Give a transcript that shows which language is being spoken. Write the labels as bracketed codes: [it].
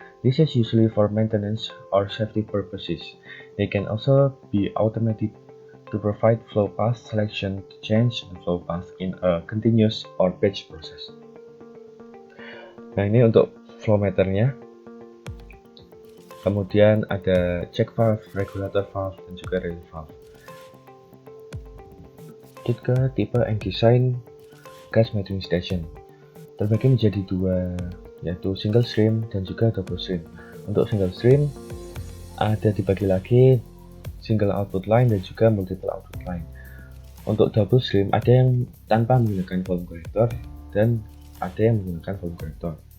[en] This is usually for maintenance or safety purposes. They can also be automated to provide flow path selection to change the flow path in a continuous or batch process. [id] Nah, ini untuk flow meternya. Kemudian ada check valve, regulator valve, dan juga relief valve. Ke tipe and design gas metering station. terbagi menjadi dua, yaitu single stream dan juga double stream. Untuk single stream ada dibagi lagi single output line dan juga multiple output line. Untuk double stream ada yang tanpa menggunakan volume corrector dan ada yang menggunakan volume corrector.